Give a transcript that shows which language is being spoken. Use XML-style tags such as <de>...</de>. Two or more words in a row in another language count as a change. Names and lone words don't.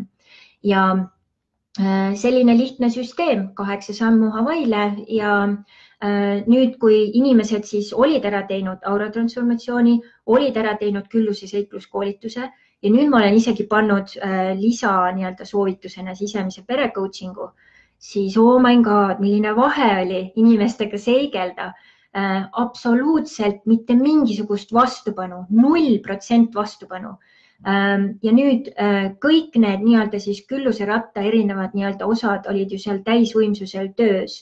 <et>Ja selline lihtne süsteem, 8 sammu Hawaiile ja nüüd, kui inimesed siis olid ära teinud aura transformatsiooni, olid ära teinud külluse seikluskoolituse ja nüüd ma olen isegi pannud lisa nii-öelda soovitusena sisemise pere coachingu, siis</et> <en>oh my god,</en> <et>milline vahe oli inimestega seigelda. Absoluutselt mitte mingisugust vastupanu, 0% vastupanu. Ja nüüd kõik need nii-öelda siis külluse ratta erinevad nii-öelda osad olid ju seal täisvõimsusel töös.</et>